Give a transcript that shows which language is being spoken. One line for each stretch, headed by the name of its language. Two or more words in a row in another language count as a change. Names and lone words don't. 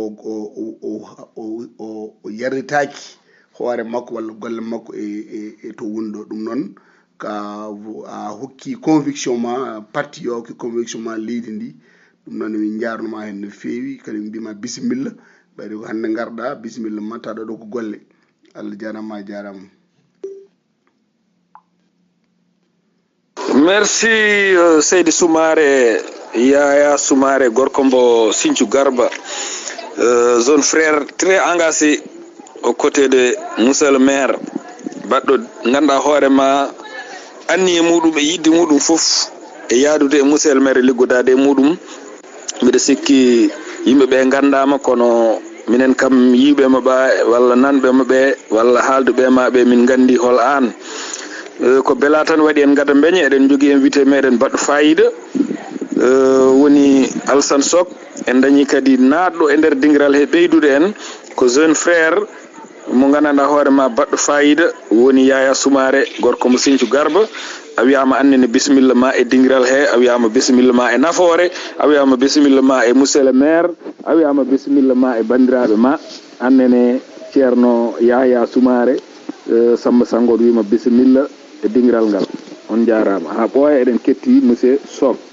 Fula: o yarritaki hoore makko walla golle makko e to woni ɗo ɗum noon ka a hokki conviction ma parti yo hokki conviction ma leydi ndi ɗum noon min jarnoma hen no feewi kadi min mbima bisimilla ɓayde ko hande garɗa bisimilla ma taɗa ɗo ko golle Allah jarama a jarama. Merci Seydi Soumare Yaya Soumare gorko mbo Sinthiou Garba zone
French: frère très engagé aux côtés de monsieur le maire
Fula: baɗɗo ganduɗa hoorema anni e muɗum e yidde muɗum foof e yaadude e
French: monsieur le maire
Fula: liggudade e muɗum mbiɗa sikki yimɓeɓe gandama kono minen kam yiɓema ɓa walla nanɓema ɓe walla haalduɓe maɓe min gandi hol an ko bela tan waɗi en gada beñe eɗen jogui invité meɗen baɗɗo fayida woni Alassane Sok en dañi kadi naɗɗo e nder dingiral he ɓeydude en ko
French: jeune frère
Fula: mo gandanɗa hoorema baɗɗo fayida woni Yaya Soumare gorko mo Sinthiou Garba a wiyama annene bisimilla ma e dingiral he a wiyama bisimilla ma e nafoore a wiyama bisimilla ma e
French: monsieur le maire
Fula: a wiyama bisimilla ma e bandiraɓe ma annene ceerno Yaya Soumare Samba Sangot wima bisimilla e dingiral ngal on jarama ha ɓooya eɗen ketti monsieur Sok.